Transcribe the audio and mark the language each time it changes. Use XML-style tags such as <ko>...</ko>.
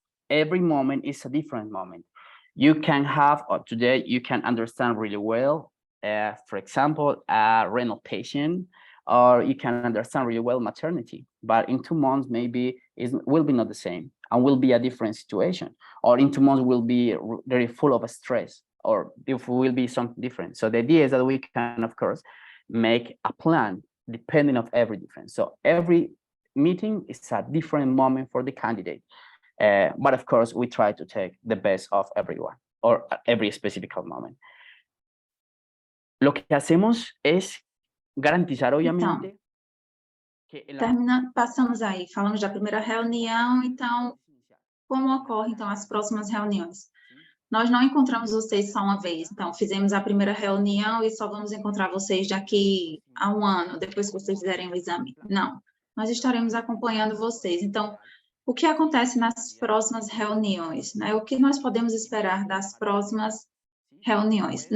<en>every moment is a different moment. You can have, or today you can understand really well, for example, a renal patient, or you can understand really well maternity, but in 2 months, maybe will be not the same and will be a different situation, or in 2 months will be very full of stress, or if will be something different. So the idea is that we can, of course, make a plan depending of every difference. So every meeting is a different moment for the candidate. But of course, we try to take the best of everyone or every specific moment.</en> <es>Lo que hacemos es garantizar, obviamente, que en la</es> <pt>Passamos aí, falamos da primeira reunião, então, como ocorre, então, as próximas reuniões? Nós não encontramos vocês só uma vez, então, fizemos a primeira reunião e só vamos encontrar vocês daqui a 1 ano, depois que vocês fizerem o exame. Não, nós estaremos acompanhando vocês. Então, o que acontece nas próximas reuniões, né? O que nós podemos esperar das próximas reuniões?</pt>